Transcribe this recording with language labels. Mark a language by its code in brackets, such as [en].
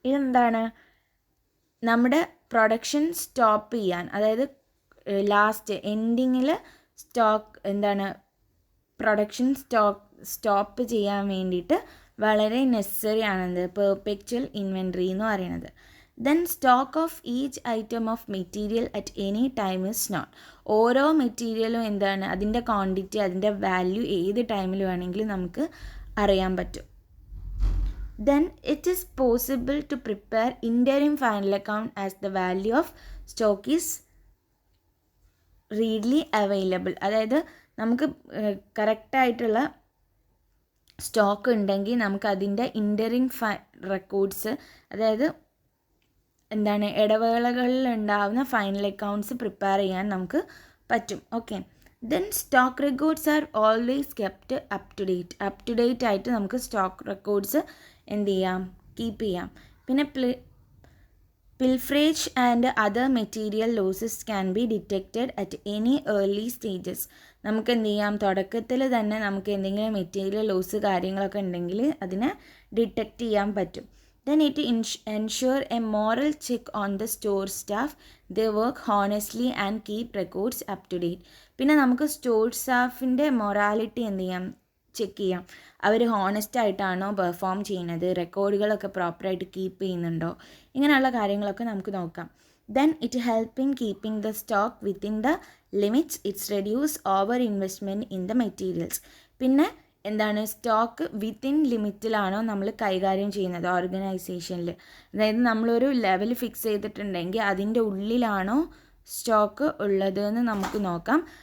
[ml] ഇതെന്താണ്, നമ്മുടെ production stop ചെയ്യാൻ, അതായത് ലാസ്റ്റ് എൻഡിങ്ങിൽ സ്റ്റോക്ക് എന്താണ്, പ്രൊഡക്ഷൻ സ്റ്റോപ്പ് ചെയ്യാൻ വേണ്ടിയിട്ട് വളരെ നെസസറി ആണെന്ത്, പെർപെക്ച്വൽ ഇൻവെൻട്രി എന്ന് പറയുന്നത്. [en] Then stock of each item of material at any time is not. [ml] ഓരോ മെറ്റീരിയലും എന്താണ്, അതിൻ്റെ ക്വാണ്ടിറ്റി, അതിൻ്റെ വാല്യൂ ഏത് ടൈമിൽ വേണമെങ്കിലും നമുക്ക് അറിയാൻ പറ്റും. [en] Then it is possible to prepare interim final account as the value of stock is readily available. [ml] അതായത് നമുക്ക് കറക്റ്റായിട്ടുള്ള സ്റ്റോക്ക് ഉണ്ടെങ്കിൽ നമുക്ക് അതിൻ്റെ ഇൻ്ററിം റെക്കോർഡ്സ്, അതായത് എന്താണ്, ഇടവേളകളിൽ ഉണ്ടാകുന്ന ഫൈനൽ അക്കൗണ്ട്സ് പ്രിപ്പയർ ചെയ്യാൻ നമുക്ക് പറ്റും. Okay, [en] then stock records are always kept up to date [ml] ആയിട്ട് നമുക്ക് സ്റ്റോക്ക് റെക്കോർഡ്സ് എന്ത് ചെയ്യാം, കീപ്പ് ചെയ്യാം. [en] പിന്നെ pilferage and other material losses can be detected at any early stages. [ml] നമുക്ക് എന്ത് ചെയ്യാം, തുടക്കത്തിൽ തന്നെ നമുക്ക് എന്തെങ്കിലും മെറ്റീരിയൽ ലോസ് കാര്യങ്ങളൊക്കെ ഉണ്ടെങ്കിൽ അതിനെ ഡിറ്റക്റ്റ് ചെയ്യാൻ പറ്റും. [en] Then it ensure a moral check on the store staff. They work honestly and keep records up to date. [ml] പിന്നെ നമുക്ക് സ്റ്റോർ സ്റ്റാഫിൻ്റെ മൊറാലിറ്റി എന്ത് ചെയ്യാം, ചെക്ക് ചെയ്യാം. അവർ ഹോണസ്റ്റ് ആയിട്ടാണോ പെർഫോം ചെയ്യുന്നത്, റെക്കോർഡുകളൊക്കെ പ്രോപ്പറായിട്ട് കീപ്പ് ചെയ്യുന്നുണ്ടോ, ഇങ്ങനെയുള്ള കാര്യങ്ങളൊക്കെ നമുക്ക് നോക്കാം. [en] Then it help in keeping the stock within the limits. It's reduce over investment in the materials. [ml] പിന്നെ എന്താണ്, സ്റ്റോക്ക് വിത്തിൻ ലിമിറ്റിലാണോ നമ്മൾ കൈകാര്യം ചെയ്യുന്നത് ഓർഗനൈസേഷനിൽ, അതായത് നമ്മളൊരു ലെവൽ ഫിക്സ് ചെയ്തിട്ടുണ്ടെങ്കിൽ അതിൻ്റെ ഉള്ളിലാണോ സ്റ്റോക്ക് ഉള്ളത് എന്ന് നമുക്ക് നോക്കാം.